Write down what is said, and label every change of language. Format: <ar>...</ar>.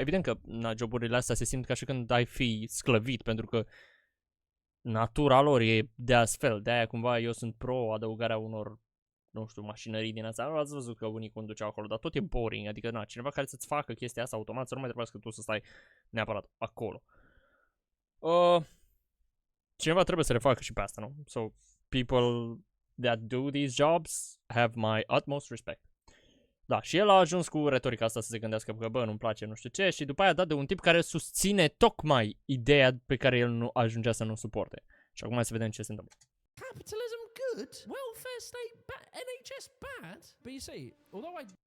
<ro>Evident că joburile astea se simt ca și când ai fi sclăvit, pentru că natura lor e de astfel. De aia cumva eu sunt pro adăugarea unor, nu știu, mașinării din asta. Ați văzut că unii conduceau acolo, dar tot e boring. Adică, na, cineva care să-ți facă chestia asta automat, să nu mai trebuiască tu să stai neapărat acolo. Cineva trebuie să le facă și pe asta, nu?</ro> <en>So, people that do these jobs have my utmost respect.</en> <ro>Da, și el a ajuns cu retorica asta să se gândească că, bă, nu-mi place, nu știu ce, și după aia a dat de un tip care susține tocmai ideea pe care el nu ajungea să nu suporte. Și acum să vedem ce se întâmplă.</ro> <en>Capitalism good, welfare state bad, NHS bad. But you see, although I</en>